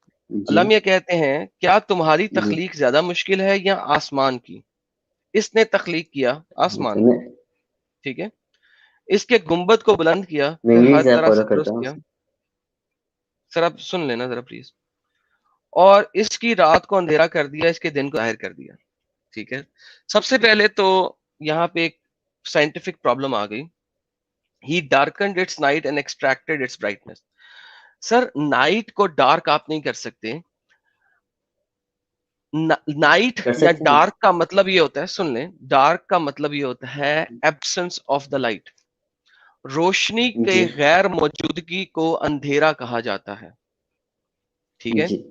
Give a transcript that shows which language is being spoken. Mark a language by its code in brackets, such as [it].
[ur] اللہ میاں کہتے ہیں کیا تمہاری تخلیق زیادہ مشکل ہے یا آسمان کی؟ اس نے تخلیق کیا آسمان کو, ٹھیک ہے, اس کے گنبد کو بلند کیا, پھر ہر طرح سے درست کیا. سر آپ سن لینا ذرا پلیز. اور اس کی رات کو اندھیرا کر دیا, اس کے دن کو ظاہر کر دیا, ٹھیک ہے. سب سے پہلے تو یہاں پہ ایک سائنٹیفک پرابلم آ گئی. [en] He darkened its night and extracted its brightness. [ur] Sir night کو ڈارک آپ نہیں کر سکتے. نائٹ یا ڈارک کا مطلب یہ ہوتا ہے, سن لیں, ڈارک کا مطلب یہ ہوتا ہے ایبسنس آف دا لائٹ. روشنی کے غیر موجودگی کو اندھیرا کہا جاتا ہے, ٹھیک ہے.